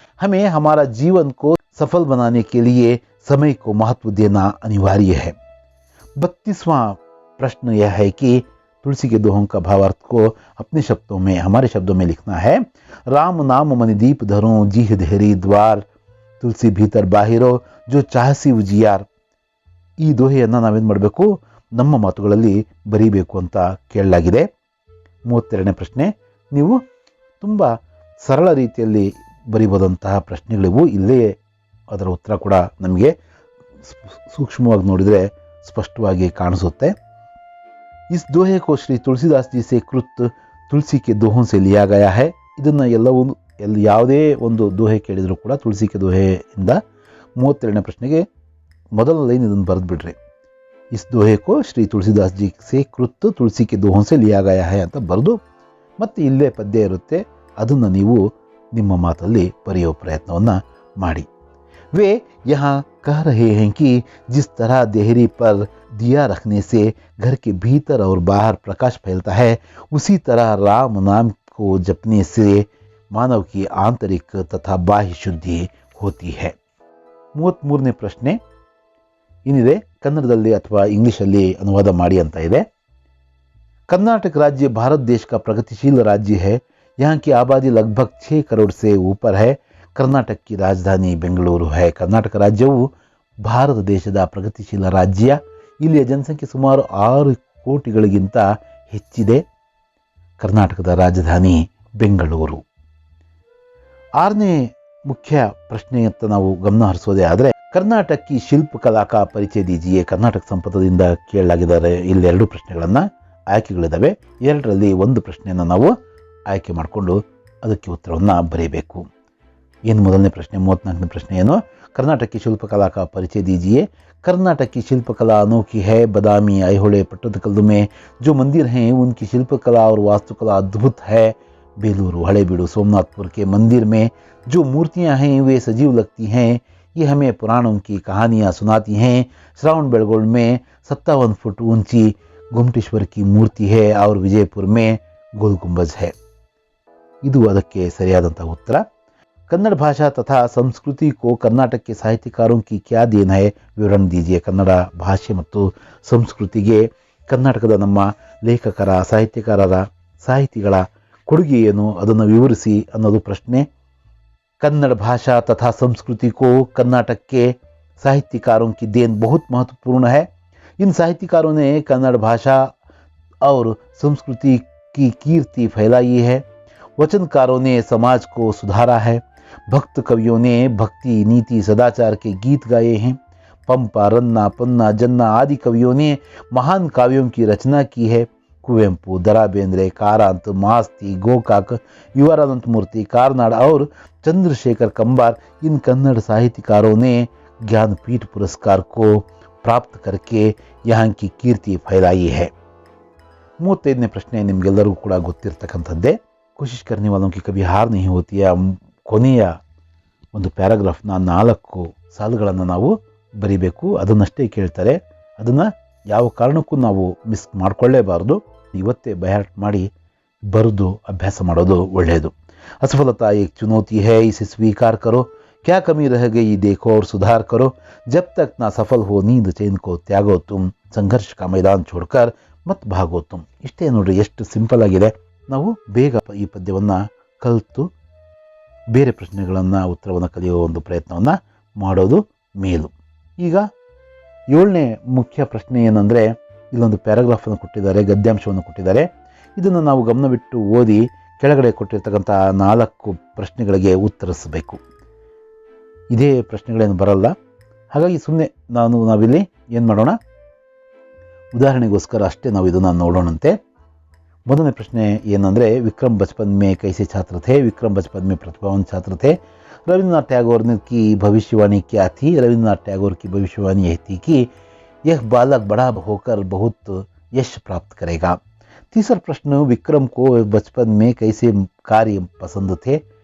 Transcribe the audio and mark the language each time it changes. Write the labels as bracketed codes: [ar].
[hi] हमें हमारा जीवन को सफल बनाने के लिए समय को महत्व देना अनिवार्य है। 32वां प्रश्न यह है कि तुलसी के दोहों का भावार्थ को अपने शब्दों में, हमारे शब्दों में लिखना है। राम नाम मणिदीप धरो, जीह धेरी द्वार, ತುಳಸಿ ಭೀತರ್ ಬಾಹಿರೋ ಜೋ ಚಾಹಸಿ ಉಜಿಯಾರ್. [kn] ಈ ದೋಹೆಯನ್ನು ನಾವೇನು ಮಾಡಬೇಕು, ನಮ್ಮ ಮಾತುಗಳಲ್ಲಿ ಬರೀಬೇಕು ಅಂತ ಕೇಳಲಾಗಿದೆ. 32ನೇ ಪ್ರಶ್ನೆ, ನೀವು ತುಂಬ ಸರಳ ರೀತಿಯಲ್ಲಿ ಬರೀಬೋದಂತಹ ಪ್ರಶ್ನೆಗಳಿವು. ಇಲ್ಲೇ ಅದರ ಉತ್ತರ ಕೂಡ ನಮಗೆ ಸೂಕ್ಷ್ಮವಾಗಿ ನೋಡಿದರೆ ಸ್ಪಷ್ಟವಾಗಿ ಕಾಣಿಸುತ್ತೆ. [hi] इस दोहे को श्री तुलसीदास जी से कृत तुलसी के दोहों से लिया गया है. [kn] ಇದನ್ನು ಯಾವುದೇ ಒಂದು ದೋಹೆ ಕೇಳಿದರೂ ಕೂಡ ತುಳಸಿ ಕೆ ದೋಹೆಯಿಂದ 32ನೇ ಪ್ರಶ್ನೆಗೆ ಮೊದಲ ಲೈನ್ ಇದನ್ನು ಬರೆದು ಬಿಡ್ರಿ. [hi] Is ದೋಹೆ co Shri Tulsidas G ಸೆ ಕೃತ್ ತುಳಸಿ ಕೆ ದೋಹೋं से लिया गया है [kn] ಅಂತ ಬರೆದು ಮತ್ತೆ ಇಲ್ಲೇ ಪದ್ಯ ಇರುತ್ತೆ, ಅದನ್ನು ನೀವು ನಿಮ್ಮ ಮಾತಲ್ಲಿ ಬರೆಯೋ ಪ್ರಯತ್ನವನ್ನು ಮಾಡಿ. [hi] वे यहाँ कह रहे हैं कि जिस तरह देहरी पर दिया रखने से घर के भीतर और बाहर प्रकाश फैलता है, उसी तरह राम नाम को जपने से मानव की आंतरिक तथा बाह्य शुद्धि होती है. [kn] 33ನೇ ಪ್ರಶ್ನೆ ಏನಿದೆ, ಕನ್ನಡದಲ್ಲಿ ಅಥವಾ ಇಂಗ್ಲಿಷಲ್ಲಿ ಅನುವಾದ ಮಾಡಿ ಅಂತ ಇದೆ. [hi] कर्नाटक राज्य भारत देश का प्रगतिशील राज्य है. यहाँ की आबादी लगभग 6 करोड़ से ऊपर है. कर्नाटक की राजधानी ಬೆಂಗಳೂರು है. [kn] ಕರ್ನಾಟಕ ರಾಜ್ಯವು ಭಾರತ ದೇಶದ ಪ್ರಗತಿಶೀಲ ರಾಜ್ಯ. ಇಲ್ಲಿಯ ಜನಸಂಖ್ಯೆ ಸುಮಾರು 6 ಕೋಟಿಗಳಿಗಿಂತ ಹೆಚ್ಚಿದೆ. ಕರ್ನಾಟಕದ ರಾಜಧಾನಿ ಬೆಂಗಳೂರು. 6ನೇ ಮುಖ್ಯ ಪ್ರಶ್ನೆ ಅಂತ ನಾವು ಗಮನ ಹರಿಸೋದೇ ಆದರೆ, [hi] ಕರ್ನಾಟಕ ಕಿ ಶಿಲ್ಪಕಲಾ ಕಾ ಪರಿಚಯ ದೀಜಿಯೇ. [kn] ಕರ್ನಾಟಕ ಸಂಪದದಿಂದ ಕೇಳಲಾಗಿದ್ದಾರೆ. ಇಲ್ಲಿ 2 ಪ್ರಶ್ನೆಗಳನ್ನು ಆಯ್ಕೆಗಳಿದ್ದಾವೆ. 2ರಲ್ಲಿ ಒಂದು ಪ್ರಶ್ನೆಯನ್ನು ನಾವು ಆಯ್ಕೆ ಮಾಡಿಕೊಂಡು ಅದಕ್ಕೆ ಉತ್ತರವನ್ನು ಬರೀಬೇಕು. ಏನು ಮೊದಲನೇ ಪ್ರಶ್ನೆ, 34ನೇ ಪ್ರಶ್ನೆ ಏನು, [hi] कर्नाटक की शिल्पकला का परिचय दीजिए. कर्नाटक की शिल्पकला अनोखी है. बदामी, ऐहोळे, पट्टदकल्लु में जो मंदिर हैं उनकी शिल्पकला और वास्तुकला अद्भुत है. बेलूरू, हड़ेबीडू, सोमनाथपुर के मंदिर में जो मूर्तियां हैं वे सजीव लगती हैं. ये हमें पुराणों की कहानियां सुनाती हैं. श्रावण बेळगोळ में 57 फुट ऊंची गुमटेश्वर की मूर्ति है और विजयपुर में गोल गुंबज है. [kn] ಇದು ಅದಕ್ಕೆ ಸರಿಯಾದಂತಹ ಉತ್ತರ. [hi] कन्नड़ भाषा तथा संस्कृति को कर्नाटक के साहित्यकारों की क्या देन है, विवरण दीजिए. [kn] ಕನ್ನಡ ಭಾಷೆ ಮತ್ತು ಸಂಸ್ಕೃತಿಗೆ ಕರ್ನಾಟಕದ ನಮ್ಮ ಲೇಖಕರ, ಸಾಹಿತಿಗಳ ಕೊಡುಗೆ ಏನು, ಅದನ್ನು ವಿವರಿಸಿ ಅನ್ನೋದು ಪ್ರಶ್ನೆ. [hi] कन्नड़ भाषा तथा संस्कृति को कर्नाटक के साहित्यकारों की देन बहुत महत्वपूर्ण है. इन साहित्यकारों ने कन्नड़ भाषा और संस्कृति की कीर्ति फैलाई है. वचनकारों ने समाज को सुधारा है. भक्त कवियों ने भक्ति, नीति, सदाचार के गीत गाए हैं. पंपा, रन्ना, पन्ना, जन्ना आदि कवियों ने महान काव्यों की रचना की है. कुवेंपु, दरा बेंद्रे, कारांत, मास्ती, गोकाक, युवारानंत मूर्ति, कारनाड और चंद्रशेखर कंबार इन कन्नड़ साहित्यकारों ने ज्ञानपीठ पुरस्कार को प्राप्त करके यहाँ की कीर्ति फैलाई है. [kn] 35ನೇ ಪ್ರಶ್ನೆ ನಿಮಗೆಲ್ಲರಿಗೂ ಕೂಡ ಗೊತ್ತಿರತಕ್ಕಂಥದ್ದೇ. [hi] कोशिश करने वालों की कभी हार नहीं होती है. [kn] ಕೊನೆಯ ಒಂದು ಪ್ಯಾರಾಗ್ರಾಫ್ನ 4 ಸಾಲುಗಳನ್ನು ನಾವು ಬರಿಬೇಕು. ಅದನ್ನಷ್ಟೇ ಕೇಳ್ತಾರೆ. ಅದನ್ನು ಯಾವ ಕಾರಣಕ್ಕೂ ನಾವು ಮಿಸ್ ಮಾಡಿಕೊಳ್ಳೇಬಾರ್ದು. ಇವತ್ತೇ ಬೈಹಾರ್ಟ್ ಮಾಡಿ ಬರೆದು ಅಭ್ಯಾಸ ಮಾಡೋದು ಒಳ್ಳೆಯದು. [hi] असफलता एक चुनौती है, इसे स्वीकार करो. क्या कमी रह गई देखो और सुधार करो. जब तक ना सफल हो नींद चैन को त्यागो तुम. संघर्ष का मैदान छोड़कर मत भागो तुम. [kn] ಇಷ್ಟೇ ನೋಡ್ರಿ, ಎಷ್ಟು ಸಿಂಪಲ್ ಆಗಿದೆ. ನಾವು ಬೇಗ ಈ ಪದ್ಯವನ್ನು ಕಲಿತು ಬೇರೆ ಪ್ರಶ್ನೆಗಳನ್ನು ಉತ್ತರವನ್ನು ಕಲಿಯುವ ಒಂದು ಪ್ರಯತ್ನವನ್ನು ಮಾಡೋದು ಮೇಲು. ಈಗ 7ನೇ ಮುಖ್ಯ ಪ್ರಶ್ನೆ ಏನಂದರೆ, ಇಲ್ಲೊಂದು ಪ್ಯಾರಾಗ್ರಾಫನ್ನು ಕೊಟ್ಟಿದ್ದಾರೆ, ಗದ್ಯಾಂಶವನ್ನು ಕೊಟ್ಟಿದ್ದಾರೆ. ಇದನ್ನು ನಾವು ಗಮನವಿಟ್ಟು ಓದಿ ಕೆಳಗಡೆ ಕೊಟ್ಟಿರ್ತಕ್ಕಂಥ 4 ಪ್ರಶ್ನೆಗಳಿಗೆ ಉತ್ತರಿಸಬೇಕು. ಇದೇ ಪ್ರಶ್ನೆಗಳೇನು ಬರಲ್ಲ. ಹಾಗಾಗಿ ಸುಮ್ಮನೆ ನಾವಿಲ್ಲಿ ಏನು ಮಾಡೋಣ, ಉದಾಹರಣೆಗೋಸ್ಕರ ಅಷ್ಟೇ ನಾವು ಇದನ್ನು ನೋಡೋಣಂತೆ. ಮೊದಲನೇ ಪ್ರಶ್ನೆ ಏನಂದರೆ, [hi] विक्रम बचपन में कैसे छात्र थे. विक्रम बचपन में प्रतिभावान छात्र थे. रविन्द्रनाथ टैगोर की भविष्यवाणी क्या थी. रविन्द्रनाथ टैगोर की भविष्यवाणी यह थी कि यह बालक बड़ा होकर बहुत यश प्राप्त करेगा. तीसरा प्रश्न, विक्रम को बचपन में कैसे कार्य पसंद थे.